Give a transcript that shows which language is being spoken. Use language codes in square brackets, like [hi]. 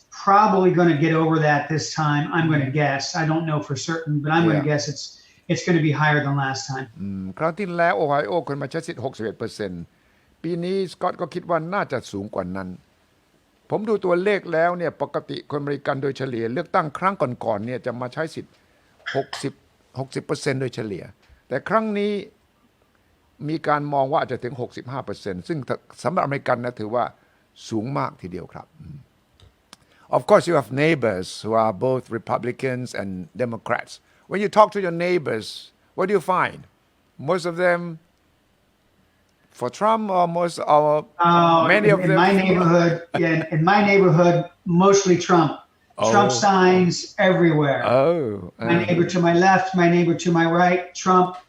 [en] Probably going to get over that this time. I'm going to guess. I don't know for certain, but I'm going to guess it's going to be higher than last time. [th] ครั้งที่แล้วโอไฮโอคนมาใช้สิทธิ์ 61%ปีนี้สกอตก็คิดว่าน่าจะสูงกว่านั้นผมดูตัวเลขแล้วเนี่ยปกติคนอเมริกันโดยเฉลี่ยเลือกตั้งครั้งก่อนๆเนี่ยจะมาใช้สิทธิ์60% โดยเฉลี่ยแต่ครั้งนี้มีการมองว่าอาจจะถึง 65% ซึ่งสำหรับอเมริกันนะถือว่าสูงมากทีเดียวครับ [en] Of course you have neighbors who are both Republicans and Democrats. When you talk to your neighbors, what do you find? Most of them for Trump or many of them? In my neighborhood, in my neighborhood, mostly Trump. Trump signs everywhere. My neighbor to my left, my neighbor to my right, Trump.